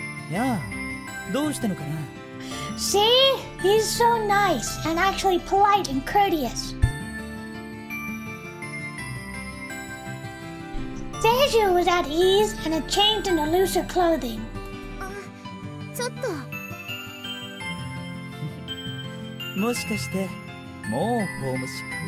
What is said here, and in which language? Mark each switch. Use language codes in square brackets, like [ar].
[ja] Yeah, どうしたのかな? [en] See? He's so nice and actually polite and courteous. Seiju was at ease and had changed into looser clothing. [ja] ちょっと。もしかしてもうホームシッ